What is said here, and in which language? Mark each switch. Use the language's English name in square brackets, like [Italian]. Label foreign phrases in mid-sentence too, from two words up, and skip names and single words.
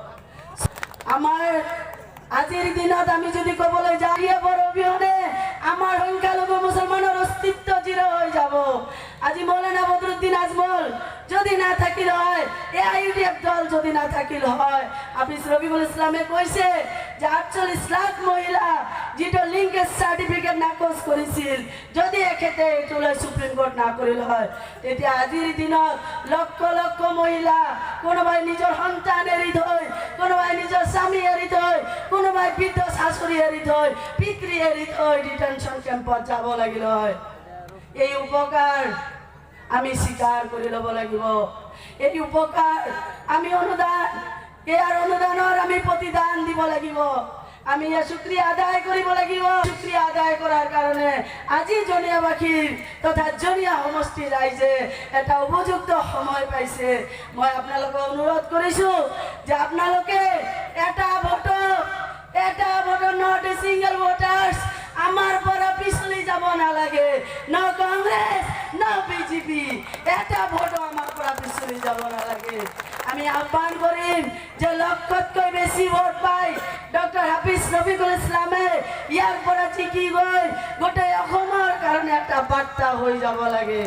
[Assamese] আমাৰ আজিৰ দিনত আমি যদি ক'বলৈ যাওঁ, আজি মৌলানা বদরুদ্দিন আজমল যদি না থাকিল হয় AIUDF দল যদি না থাকিল হয় হাফিজ রবিউল ইসলামে কৈছে যে 48 লাখ মহিলা যেটো [English] linkage certificate [Assamese] নাকচ কৰিছিল যদি এখেতে এইটোলৈ সুপ্রিম কোর্ট না কৰিল হয় তেতিয়া আজিৰ দিনত লক্ষ লক্ষ মহিলা কোনোবাই নিজৰ সন্তান এৰি থৈ কোনোবাই নিজৰ স্বামী এৰি থৈ কোনোবাই বৃদ্ধ শাশুড়ি এৰি থৈ পিতৃ এৰি থৈ ডিটেনশন কেম্পত যাব লাগিল হয় এই উপকাৰ আমি স্বীকাৰ কৰি ল'ব লাগিব এই উপকাৰ আমি অনুদান ইয়াৰ অনুদানৰ আমি প্ৰতিদান দিব লাগিব আমি এই শুকরিয়া আদায় কৰিব লাগিব শুকরিয়া আদায় কৰাৰ কাৰণে আজি জনিয়াবাসীৰ তথা জনিয়া সমষ্টি ৰাইজে এটা উপযুক্ত সময় পাইছে মই আপোনালোকক অনুৰোধ কৰিছো যে আপোনালোকে এটা [English] vote not a single voters [Assamese] আমার পৰা পিছলি যাব নালাগে ন কংগ্রেস ন বিজেপি এটা ভোট আমার পৰা পিছলি যাব নালাগে আমি আহ্বান কৰিম যে লক্ষতকৈ বেছি ভোট পাই ডক্টৰ হাফিজ ৰফিকুল ইছলামে ইয়াৰ পৰা জিকি গৈ গোটেই অসমৰ কাৰণে এটা বাৰ্তা হৈ যাব লাগে